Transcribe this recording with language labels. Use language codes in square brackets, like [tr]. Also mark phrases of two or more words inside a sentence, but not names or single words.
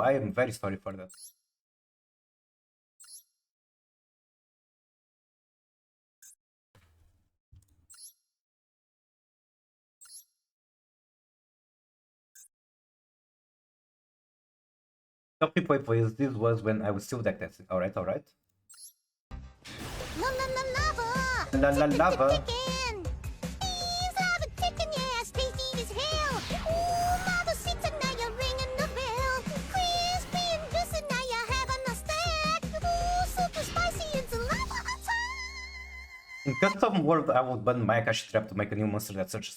[en] I am very sorry for that. Stop replay, please. This was when I was still deck testing. Alright, alright. La la la lava! La la lava. Chicken! He's lava chicken, yeah, tasty as hell! Ooh, mother sits and now you're ringing the bell! Crispy and juicy, now you're having a snack! Ooh, super spicy, it's a lava attack! In custom world, I would ban my Akashi Trap to make a new monster that searches.